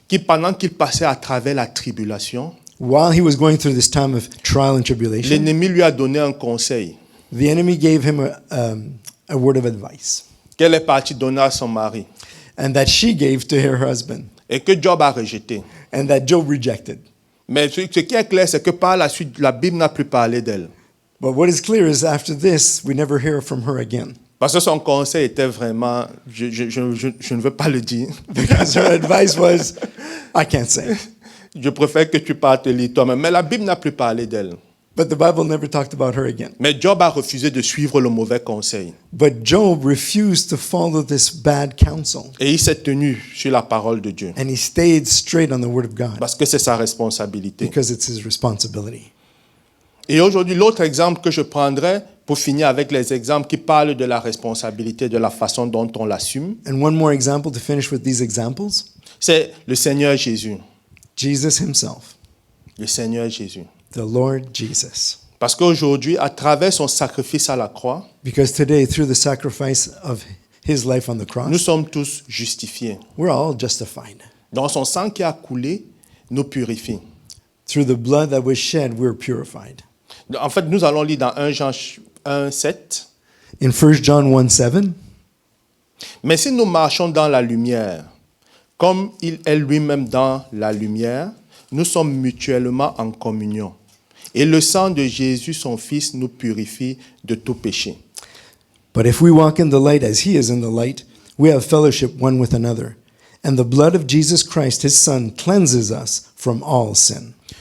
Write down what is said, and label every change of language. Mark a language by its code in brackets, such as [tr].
[fr] qui pendant qu'il passait à travers la tribulation, [en] While he was going through this time of trial and tribulation, [fr] l'ennemi lui a donné un conseil [en] the enemy gave him a word of advice, [fr] qu'elle est partie donner à son mari [en] and that she gave to her husband, [fr] et que Job a rejeté. [en] and that Job rejected. [fr] Mais ce qui est clair, c'est que par la suite, la Bible n'a plus parlé d'elle. [en] But what is clear is after this, we never hear from her again. [fr] Parce que son conseil était vraiment, je ne veux pas le dire. [en] Because her advice was, I can't say. [fr] Je préfère que tu partes lire toi-même. Mais la Bible n'a plus parlé d'elle. [en] But the Bible never talked about her again. [fr] Mais Job a refusé de suivre le mauvais conseil. [en] But Job refused to follow this bad counsel. [fr] Et il s'est tenu sur la parole de Dieu. [en] And he stayed straight on the word of God [fr] Parce que c'est sa responsabilité. [en] because it's his responsibility. [fr] Et aujourd'hui, l'autre exemple que je prendrai, pour finir avec les exemples qui parlent de la responsabilité, de la façon dont on l'assume, [en] And one more example to finish with these examples, [fr] c'est le Seigneur Jésus. [en] Jesus himself, [fr] Le Seigneur Jésus. [en] the Lord Jesus. [fr] Parce qu'aujourd'hui, à travers son sacrifice à la croix, [en] Because today, through the sacrifice of his life on the [fr] nous [en] cross, [fr] sommes tous justifiés. [en] we're all justified. [fr] Dans son sang qui a coulé, nous purifie. [en] Through the blood that was shed, we're purified. [fr] En fait, nous allons lire dans 1 Jean 1, 7. [en] In 1 John 1:7, [fr] Mais si nous marchons dans la lumière, comme il est lui-même dans la lumière, nous sommes mutuellement en communion. Et le sang de Jésus, son Fils, nous purifie de tout péché. [en] but if we walk in the light as he is in the light, we have fellowship one with another. And the blood of Jesus Christ, his Son, cleanses us from all sin.